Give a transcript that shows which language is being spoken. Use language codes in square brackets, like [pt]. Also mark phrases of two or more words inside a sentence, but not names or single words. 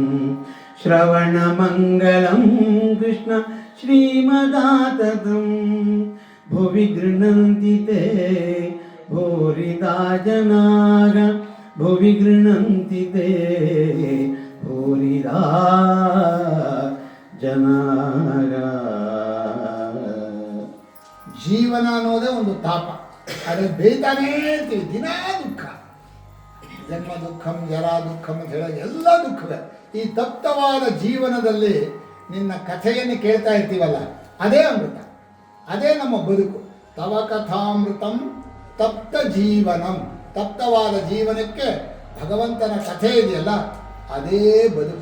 [sa] ಶ್ರವಣಮಂಗಲಂ ಕೃಷ್ಣ ಶ್ರೀಮದಾತತಂ. ಭುವಿ ಗೃಹಂತಿ ತೇ ಭೂರಿದಾ ಜನಾಃ. ಭುವಿ ಗೃಹಂತಿ ತೇ ಭೂರಿದಾ ಜನಾಃ. [kn] ಜೀವನ ಅನ್ನೋದೇ ಒಂದು ತಾಪ. ಅದ್ರಲ್ಲಿ ಬೇಯ್ತಾನೇ ಇರ್ತೀವಿ. ದಿನಾ ದುಃಖ. [sa] ಜನ್ಮ ದುಃಖಂ ಜರಾ ದುಃಖಂ [kn] ಅಂತ ಹೇಳೋದು ಎಲ್ಲ ದುಃಖವೇ. ಈ ತಪ್ತವಾದ ಜೀವನದಲ್ಲಿ ನಿನ್ನ ಕಥೆಯನ್ನು ಕೇಳ್ತಾ ಇರ್ತೀವಲ್ಲ, ಅದೇ ಅಮೃತ, ಅದೇ ನಮ್ಮ ಬದುಕು. [sa] ತವ ಕಥಾಮೃತಂ ತಪ್ತ ಜೀವನಂ. [kn] ತಪ್ತವಾದ ಜೀವನಕ್ಕೆ ಭಗವಂತನ ಕಥೆ ಇದೆಯಲ್ಲ, ಅದೇ ಬದುಕು.